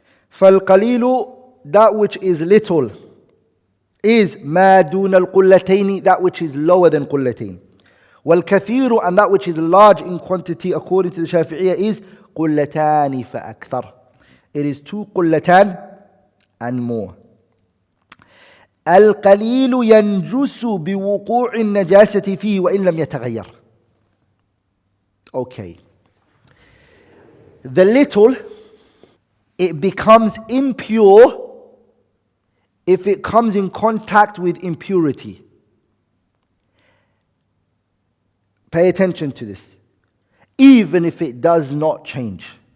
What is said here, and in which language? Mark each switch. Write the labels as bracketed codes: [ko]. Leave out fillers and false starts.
[ar] Fal-qalilu, [en] that which is little, is [ar] ma dun al-qullatayn, [en] that which is lower than qullatayn. [ar] Wal-kathiru, [en] and that which is large in quantity, according to the Shafi'iyya, is [ar] qullatani fa-akthar. [en] It is 2 qullatan and more. [ar] القليل ينجس بوقوع النجاسة فيه وإن لم يتغير. [en] Okay. The little, it becomes impure if it comes in contact with impurity. Pay attention to this. Even if it does not change.